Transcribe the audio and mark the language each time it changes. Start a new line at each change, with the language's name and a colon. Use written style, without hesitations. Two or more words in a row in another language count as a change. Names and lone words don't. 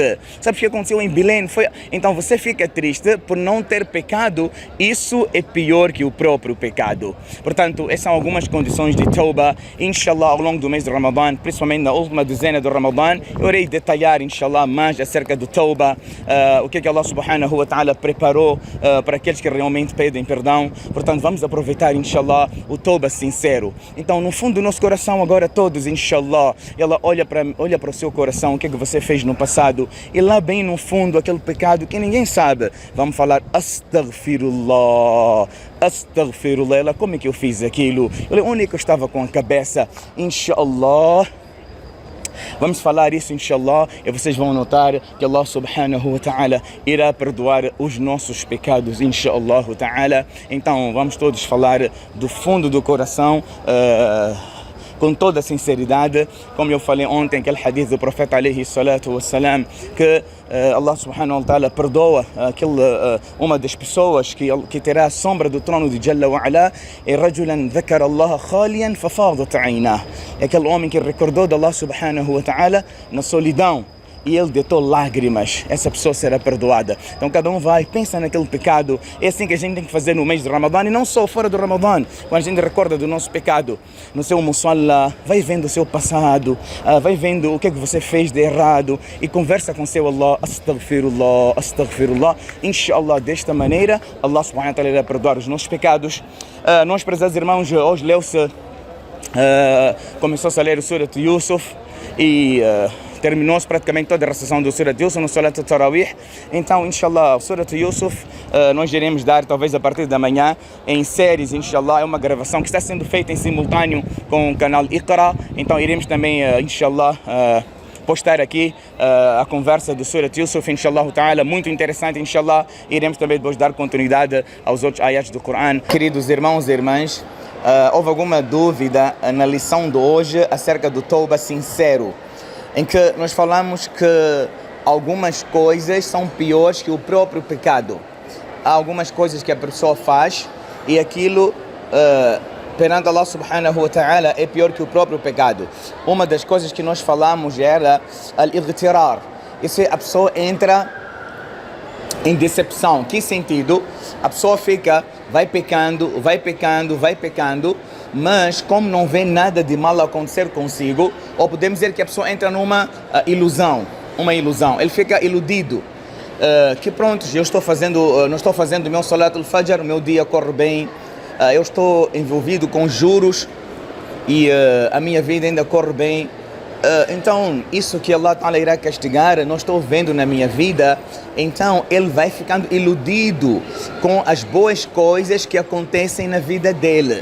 Portuguese: Sabes o que aconteceu em Belém? Então você fica triste por não ter pecado. Isso é pior que o próprio pecado. Portanto, essas são algumas condições de Tauba. Inshallah, ao longo do mês de Ramadã, principalmente na última dezena do Ramadã, eu irei detalhar, inshallah, mais acerca do Tauba, o que
Arabic: الله سبحانه وتعالى
Portuguese: preparou para aqueles que realmente pedem perdão. Portanto, vamos aproveitar, inshallah, o Tauba sincero. Então, no fundo do nosso coração, agora todos, inshallah, ela olha para o seu coração, o que é que você fez no passado, e lá bem no fundo, aquele pecado que ninguém sabe, vamos falar
Arabic: أستغفر الله أستغفر الله.
Portuguese: Ela, como é que eu fiz aquilo? Eu, onde é que eu estava com a cabeça? Inshallah, vamos falar isso, inshallah, e vocês vão notar que
Arabic: الله سبحانه وتعالى
Portuguese: irá perdoar os nossos pecados,
Arabic: إن شاء الله تعالى.
Portuguese: Então vamos todos falar do fundo do coração, com toda a sinceridade, como eu falei ontem, aquele hadith do profeta
Arabic: عليه الصلاة والسلام,
Portuguese: que
Arabic: الله سبحانه وتعالى
Portuguese: perdoa uma das pessoas que terá a sombra do trono de
Arabic: جل وعلا,
Portuguese: e
Arabic: رجلا ذكر الله خاليا ففاضت عيناه,
Portuguese: é aquele homem que recordou de
Arabic: الله سبحانه وتعالى
Portuguese: na solidão e ele deitou lágrimas. Essa pessoa será perdoada. Então cada um vai, pensa naquele pecado. É assim que a gente tem que fazer no mês de Ramadã, e não só fora do Ramadã. Quando a gente recorda do nosso pecado no seu musalla, vai vendo o seu passado, vai vendo o que é que você fez de errado e conversa com seu Allah,
Arabic: أستغفر الله أستغفر الله.
Portuguese: Inshallah, desta maneira
Arabic: الله سبحانه وتعالى
Portuguese: irá perdoar os nossos pecados. Nós, prezados irmãos, hoje leu-se, começou-se a ler o Surat Yusuf e terminou-se praticamente toda a recitação do Surat Yusuf no
Arabic: صلاة التراويح.
Portuguese: Então, inshallah, o Surat Yusuf nós iremos dar, talvez a partir da manhã, em séries, inshallah. É uma gravação que está sendo feita em simultâneo com o canal Iqra. Então iremos também, inshallah, postar aqui a conversa do Surat Yusuf,
Arabic: إن شاء الله تعالى,
Portuguese: muito interessante, inshallah. Iremos também depois dar continuidade aos outros ayats do Coran. Queridos irmãos e irmãs, houve alguma dúvida na lição de hoje acerca do Tauba sincero, em que nós falamos que algumas coisas são piores que o próprio pecado. Há algumas coisas que a pessoa faz e aquilo perante
Arabic: الله سبحانه وتعالى
Portuguese: é pior que o próprio pecado. Uma das coisas que nós falamos era al-ightirar. Isso é, a pessoa entra em decepção. Que sentido? A pessoa vai pecando, mas como não vê nada de mal acontecer consigo, ou podemos dizer que a pessoa entra numa ilusão, ele fica iludido, que pronto, não estou fazendo o meu
Arabic: صلاة الفجر,
Portuguese: o meu dia corre bem, eu estou envolvido com juros e a minha vida ainda corre bem. Então, isso que
Arabic: الله تعالى
Portuguese: irá castigar, não estou vendo na minha vida. Então, ele vai ficando iludido com as boas coisas que acontecem na vida dele.